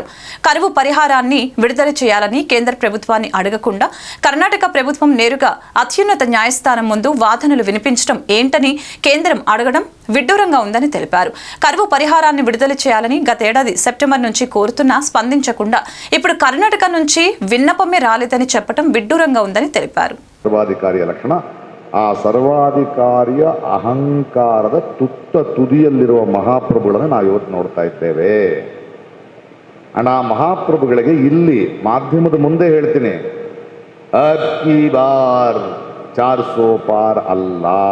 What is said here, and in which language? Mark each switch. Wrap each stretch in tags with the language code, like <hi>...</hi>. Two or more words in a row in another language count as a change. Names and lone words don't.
<te>కరువు పరిహారాన్ని విడుదల చేయాలని కేంద్ర ప్రభుత్వాన్ని అడగకుండా కర్ణాటక ప్రభుత్వం నేరుగా అత్యున్నత న్యాయస్థానం ముందు వాదనలు వినిపించడం ఏంటని కేంద్రం అడగడం విడ్డూరంగా ఉందని తెలిపారు. కరువు పరిహారాన్ని విడుదల చేయాలని గతేడాది సెప్టెంబర్ నుంచి కోరుతున్నా స్పందించకుండా ఇప్పుడు కర్ణాటక నుంచి విన్నపమే రాలేదని చెప్పడం విడ్డూరంగా ఉందని తెలిపారు.</te> <kn>ಸರ್ವಾಧಿಕಾರಿಯ ಲಕ್ಷಣ ಆ ಸರ್ವಾಧಿಕಾರಿಯ ಅಹಂಕಾರದ ತುದಿಯಲ್ಲಿರುವ ಮಹಾಪ್ರಭುಗಳನ್ನು ನಾವು ಇವತ್ತು ನೋಡ್ತಾ ಇದ್ದೇವೆ. ಅಂಡ್ ಆ ಮಹಾಪ್ರಭುಗಳಿಗೆ ಇಲ್ಲಿ ಮಾಧ್ಯಮದ ಮುಂದೆ ಹೇಳ್ತೀನಿ,</kn> <hi>अब की बार 400 पार</hi> <kn>ಅಲ್ಲ.</kn>